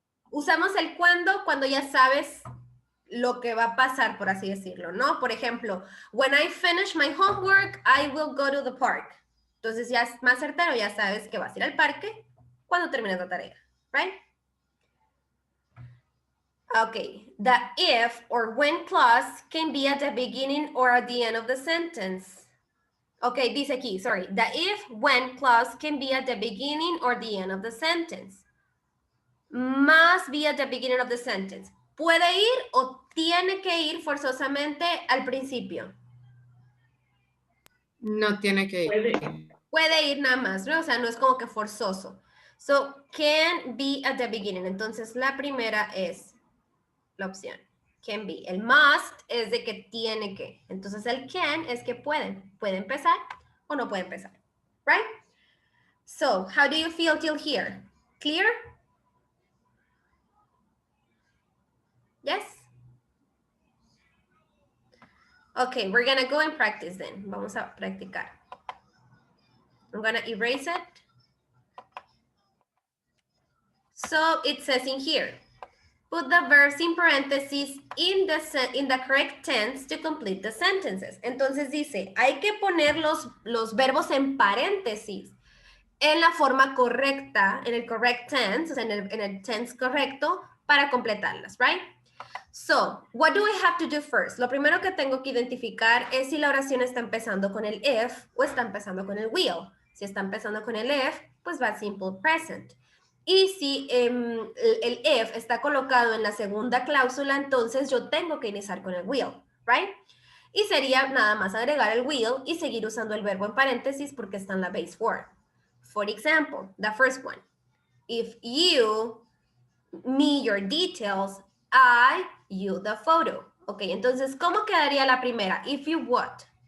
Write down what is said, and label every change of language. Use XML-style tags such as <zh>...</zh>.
<es>Usamos el cuando ya sabes lo que va a pasar, por así decirlo, ¿no? Por ejemplo,</es> <en>when I finish my homework, I will go to the park.</en> <es>Entonces ya es más certero, ya sabes que vas a ir al parque cuando termines la tarea, right?</es> <en>Okay, the if or when clause can be at the beginning or at the end of the sentence. Okay,</en> <es>dice aquí,</es> <en>sorry. The if, when clause can be at the beginning or the end of the sentence. Must be at the beginning of the sentence.</en> <es>¿Puede ir o tiene que ir forzosamente al principio? No tiene que ir. Puede ir nada más, ¿no? O sea, no es como que forzoso.</es> <en>So, can be at the beginning.</en> <es>Entonces, la primera es la opción. Can be. El must es de que tiene que. Entonces, el can es que pueden. Puede empezar o no puede empezar.</es> <en>Right? So, how do you feel till here? Clear? Yes? Okay, we're gonna go and practice then.</en> <es>Vamos a practicar.</es> <en>I'm gonna erase it. So it says in here, put the verbs in parentheses in the correct tense to complete the sentences.</en> <es>Entonces dice, hay que poner los verbos en paréntesis en la forma correcta, en el correct tense, o sea, en el tense correcto para completarlas, right?</es> <en>So, what do I have to do first?</en> <es>Lo primero que tengo que identificar es si la oración está empezando con el if o está empezando con el will. Si está empezando con el if, pues va simple present. Y si el if está colocado en la segunda cláusula, entonces yo tengo que iniciar con el will, right? Y sería nada más agregar el will y seguir usando el verbo en paréntesis porque está en la base form.</es> <en>For example, the first one. If you, me, your details, I, you, the photo.</en> <es>Ok, entonces, ¿cómo quedaría la primera?</es> <en>If you what?</en>